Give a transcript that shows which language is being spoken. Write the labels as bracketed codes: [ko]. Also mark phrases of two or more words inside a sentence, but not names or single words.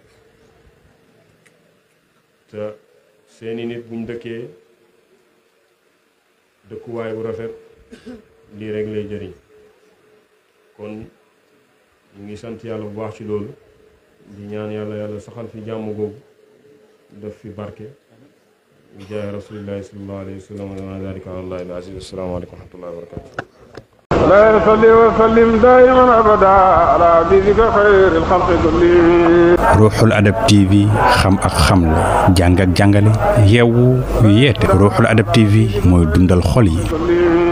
[wo] te seeni nit buñ dëkkee dëkkuwaay bu rafet lii rek lay jëriñ kon ñu ngi sant yàlla bu baax ci loolu di ñaan yàlla saxal fi jàmm googu def fi barke bi jaay [ar] رسول الله صلى الله عليه وسلم وذلك على الله العزيز السلام عليكم ورحمة الله وبركاته لا يصلي وسلم دائما ابدا على حبيبك خير الخلق كلهم [wo] ruuxul adab TV xam ak xamle jàng ak jàngale yeewu yeete ruuxul adab TV mooy dundal xol yi